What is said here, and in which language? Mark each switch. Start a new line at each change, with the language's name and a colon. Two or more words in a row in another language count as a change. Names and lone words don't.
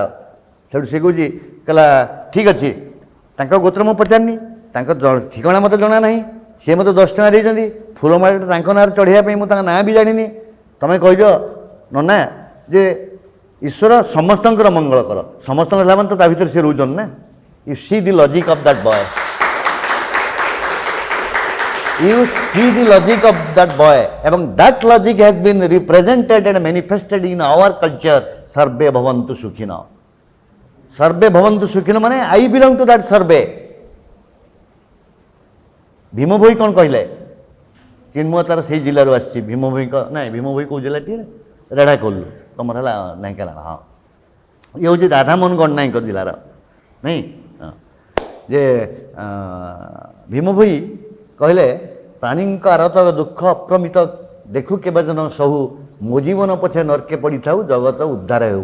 Odia: ସେଠୁ ସେ କହୁଛି, କହିଲା ଠିକ୍ ଅଛି, ତାଙ୍କ ଗୋତ୍ର ମୁଁ ପଚାରିନି, ତାଙ୍କ ଠିକଣା ମୋତେ ଜଣା ନାହିଁ, ସିଏ ମୋତେ 10 ଟଙ୍କା ଦେଇଛନ୍ତି, ଫୁଲମାଳଟା ତାଙ୍କ ନାଁରେ ଚଢ଼େଇବା ପାଇଁ ମୁଁ ତାଙ୍କ ନାଁ ବି ଜାଣିନି। ତୁମେ କହିଦିଅ ନନା ଯେ ଈଶ୍ୱର ସମସ୍ତଙ୍କର ମଙ୍ଗଳ କର। ସମସ୍ତଙ୍କର ହେଲା ମାନେ ତ ତା ଭିତରେ ସେ ରହୁଛନ୍ତି ନା।
English: You see the logic of that boy. You see the logic of that boy, এবং that logic has been represented and manifested in our culture.
Sanskrit: सर्वे भवन्तु सुखिनो. सर्वे भवन्तु सुखिनो
English: মানে I belong to that sarve.
Odia: ভীম ভୋଇ କ'ଣ କହିଲେ? ଚିନ୍ମୟ ତାର ସେଇ ଜିଲ୍ଲାରୁ ଆସିଛି। ଭୀମ ଭୋଇଙ୍କ ନାଇଁ, ଭୀମ ଭୋଇ କେଉଁ ଜିଲ୍ଲାଟିଏ? ରେଢ଼ାଖୋଲ। ତମର ହେଲା ଢେଙ୍କାନାଳ। ହଁ, ଇଏ ହେଉଛି ରାଧାମୋହନ ଗଡ଼ନାୟକ ଜିଲ୍ଲାର ନାଇଁ। ଯେ ଭୀମ ଭୋଇ କହିଲେ, ପ୍ରାଣୀଙ୍କ ଆରତ ଦୁଃଖ ଅପ୍ରମିତ ଦେଖୁ କେବେ ଜନ ସହୁ, ମୋ ଜୀବନ ପଛେ ନର୍କେ ପଡ଼ିଥାଉ, ଜଗତ ଉଦ୍ଧାର ହେଉ।